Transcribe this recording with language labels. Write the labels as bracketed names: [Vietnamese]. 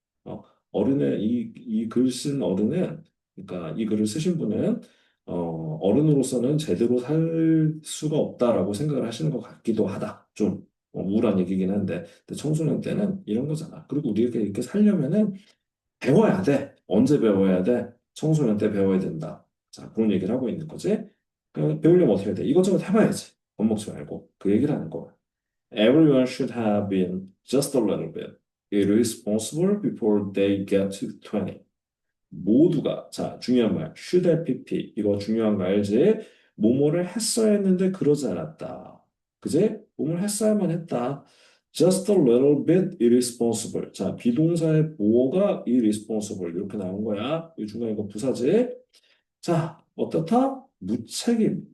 [Korean] 어, 이 글 쓴 어른은, 그러니까 이 글을 쓰신 분은, 어른으로서는 제대로 살 수가 없다라고 생각을 하시는 것 같기도 하다. 좀, 우울한 얘기긴 한데, 근데 청소년 때는 이런 거잖아. 그리고 우리가 이렇게 살려면은 배워야 돼. 언제 배워야 돼? 청소년 때 배워야 된다. 자, 그런 얘기를 하고 있는 거지. 배우려면 어떻게 해야 돼? 이것저것 해봐야지. 겁먹지 말고. 그 얘기를 하는 거야. [English] Everyone should have been just a little bit irresponsible before they get to 20. [Korean] 모두가, 자, 중요한 말, should have pp. 이거 중요한 거 알지? 뭐뭐를 했어야 했는데 그러지 않았다. 그지? 뭐뭐를 했어야만 했다. [English] Just a little bit irresponsible. [Korean] 자, 비동사의 보어가 irresponsible. 이렇게 나온 거야. 이 중간에 이거 부사지? 자, 어떻다? 무책임.